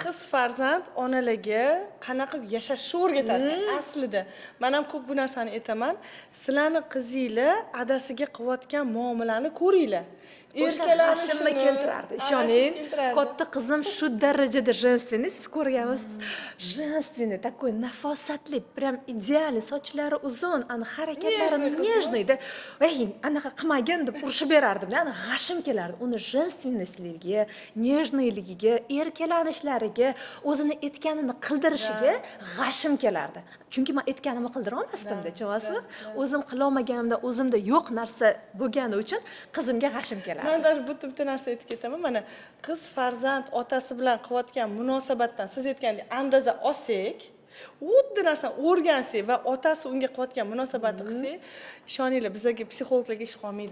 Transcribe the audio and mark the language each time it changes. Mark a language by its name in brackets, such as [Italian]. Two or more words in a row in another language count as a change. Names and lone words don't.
[Uzbek] Qiz farzand onalarga qanaqa yashashni o'rgatadi aslida. Men ham ko'p bu narsani aytaman. Sizlarni qizinglar adasiga qilayotgan muomalani ko'ringlar. Erkalanishimni keltirardi. Ishoning, katta qizim shu darajada женственный, siz ko'rganmisiz? [Russian] Женственный, такой nafosatli, прям идеальный, [Uzbek] sochlari uzun, ana harakatlari нежныйda. Ey, anaqa qilmagin deb urishib berardim. Ana g'ashim kelardi. Uni женственностьligiga, нежныйligiga, erkalanishlariga, o'zini aytganini qildirishiga g'ashim kelardi. Chunki men aytganimni qildira olmasdim-da, tushunasizmi? O'zim qila olmaganimda, o'zimda yo'q narsa bo'lgani uchun qizimga g'ashim kelardi. Men даже bitta narsa aytib ketaman. Mana qiz farzand otasi bilan qilayotgan munosabatdan siz aytgandek andoza olsak, xuddi narsani o'rgansak va otasi unga qilayotgan munosabatni qilsak, ishoninglar, bizga psixologlarga ish qolmaydi.